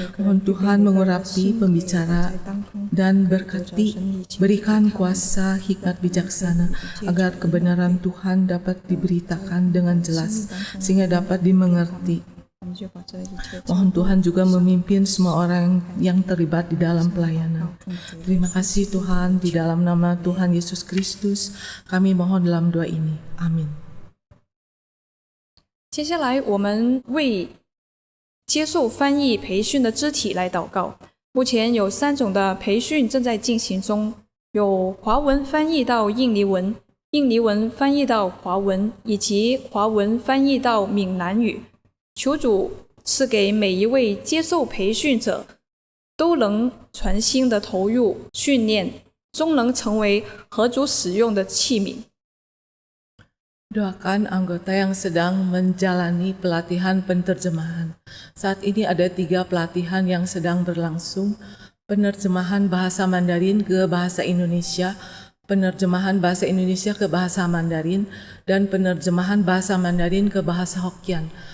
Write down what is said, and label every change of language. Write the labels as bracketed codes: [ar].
[id] Mohon Tuhan mengurapi pembicara dan berkati, berikan kuasa hikmat bijaksana agar kebenaran Tuhan dapat diberitakan dengan jelas sehingga dapat dimengerti. Mohon Tuhan juga memimpin semua orang yang terlibat di dalam pelayanan. Terima kasih Tuhan, di dalam nama Tuhan Yesus Kristus kami mohon dalam doa ini. Amin. [zh] 接下来，我们为接受翻译培训的肢体来祷告。目前有3种的培训正在进行中，有华文翻译到印尼文、印尼文翻译到华文，以及华文翻译到闽南语。求主赐给每一位接受培训者都能全心的投入训练，终能成为合主使用的器皿。 [id] Doakan anggota yang sedang menjalani pelatihan penterjemahan. Saat ini ada 3 pelatihan yang sedang berlangsung. Penerjemahan bahasa Mandarin ke bahasa Indonesia, penerjemahan bahasa Indonesia ke bahasa Mandarin, dan penerjemahan bahasa Mandarin ke bahasa Hokkien.